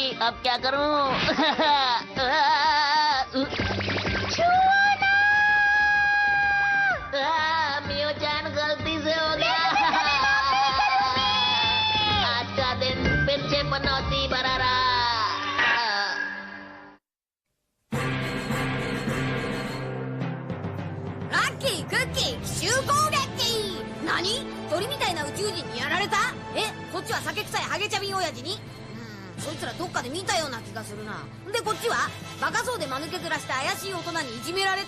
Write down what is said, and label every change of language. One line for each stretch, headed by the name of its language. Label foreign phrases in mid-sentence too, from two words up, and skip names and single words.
Hindi: अब क्या करूं? मियो चैन गलती से हो गया। आज का दिन फिर से पनौती भरा रहा।
Japanese: ラッキー、クッキー、奇襲攻撃。何？鳥みたいな宇宙人にやられた？こっちは酒臭いハゲチャビン親父に？そいつらどっかで見たような気がするな。でこっちはバカそうで間抜けずらした怪しい大人にいじめられた？